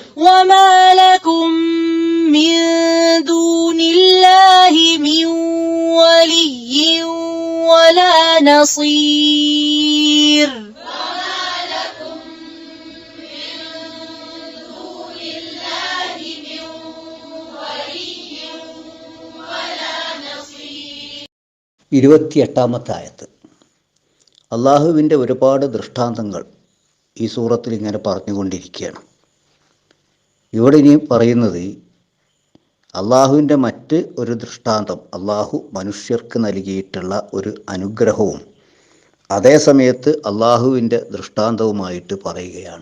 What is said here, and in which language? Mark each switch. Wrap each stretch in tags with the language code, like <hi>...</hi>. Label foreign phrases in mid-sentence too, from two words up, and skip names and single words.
<ar>وما لكم من دون الله من ولي ولا نصير. وما لكم من دون الله من ولي ولا نصير.</ar> <ml>28-ാമത്തെ ആയത്ത്. അള്ളാഹുവിൻ്റെ ഒരുപാട് ദൃഷ്ടാന്തങ്ങൾ ഈ സൂറത്തിൽ ഇങ്ങനെ പറഞ്ഞുകൊണ്ടിരിക്കുകയാണ്. ഇവിടെ ഇനി പറയുന്നത് അള്ളാഹുവിൻ്റെ മറ്റ് ഒരു ദൃഷ്ടാന്തം, അള്ളാഹു മനുഷ്യർക്ക് നൽകിയിട്ടുള്ള ഒരു അനുഗ്രഹവും അതേ സമയത്ത് അള്ളാഹുവിൻ്റെ ദൃഷ്ടാന്തവുമായിട്ട് പറയുകയാണ്.</ml>